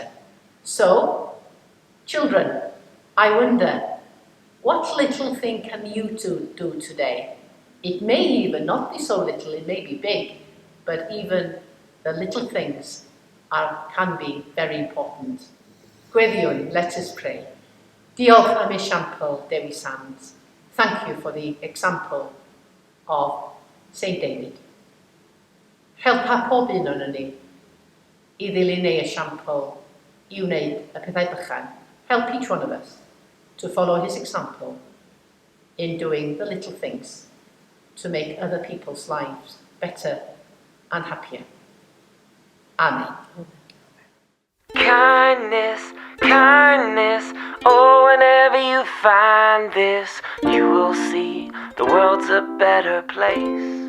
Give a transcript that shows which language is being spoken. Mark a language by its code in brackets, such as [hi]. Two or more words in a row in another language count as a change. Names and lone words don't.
[en] So, children, I wonder, what little thing can you two do today? It may even not be so little, it may be big, but even the little things can be very important. Gwyddiwn, let us pray. [cy] Diolch am esiampl Ddewi Sands. [en] Thank you for the example of St. David. [cy] Helpa pob un o'n ni I ddilyn ei esiampl I wneud y pethau bychan. [en] Help each one of us to follow his example in doing the little things to make other people's lives better and happier. Amen. Kindness, kindness, oh, whenever you find this, you will see the world's a better place.